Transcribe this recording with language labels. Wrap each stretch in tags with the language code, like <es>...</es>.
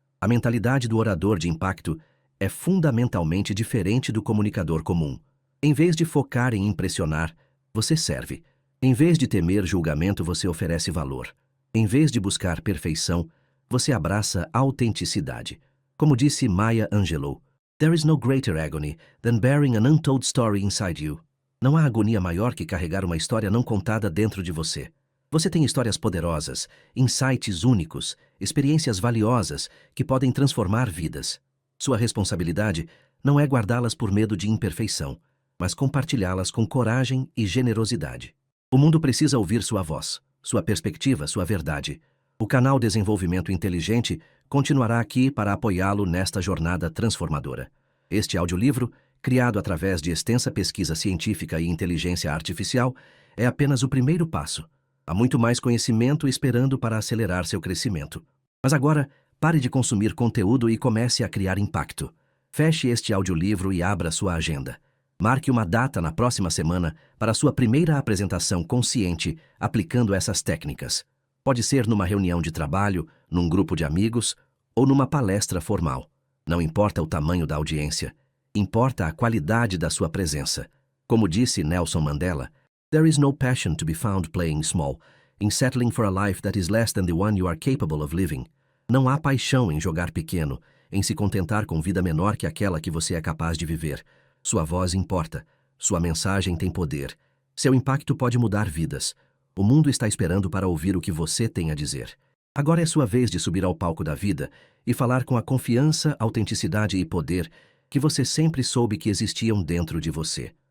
<pt>A mentalidade do orador de impacto é fundamentalmente diferente do comunicador comum. Em vez de focar em impressionar, você serve. Em vez de temer julgamento, você oferece valor. Em vez de buscar perfeição, você abraça autenticidade. Como disse</pt> <en>Maya Angelou, "There is no greater agony than bearing an untold story inside you."</en> <pt>Não há agonia maior que carregar uma história não contada dentro de você. Você tem histórias poderosas, insights únicos, experiências valiosas que podem transformar vidas. Sua responsabilidade não é guardá-las por medo de imperfeição, mas compartilhá-las com coragem e generosidade. O mundo precisa ouvir sua voz, sua perspectiva, sua verdade. O canal Desenvolvimento Inteligente continuará aqui para apoiá-lo nesta jornada transformadora. Este audiolivro, criado através de extensa pesquisa científica e inteligência artificial, é apenas o primeiro passo. Há muito mais conhecimento esperando para acelerar seu crescimento. Mas agora, pare de consumir conteúdo e comece a criar impacto. Feche este audiolivro e abra sua agenda. Marque uma data na próxima semana para sua primeira apresentação consciente aplicando essas técnicas. Pode ser numa reunião de trabalho, num grupo de amigos ou numa palestra formal. Não importa o tamanho da audiência, importa a qualidade da sua presença. Como disse</pt> <en>Nelson Mandela, "There is no passion to be found playing small, in settling for a life that is less than the one you are capable of living."</en> <pt>Não há paixão em jogar pequeno, em se contentar com vida menor que aquela que você é capaz de viver. Sua voz importa, sua mensagem tem poder. Seu impacto pode mudar vidas. O mundo está esperando para ouvir o que você tem a dizer. Agora é sua vez de subir ao palco da vida e falar com a confiança, autenticidade e poder que você sempre soube que existiam dentro de você.</pt>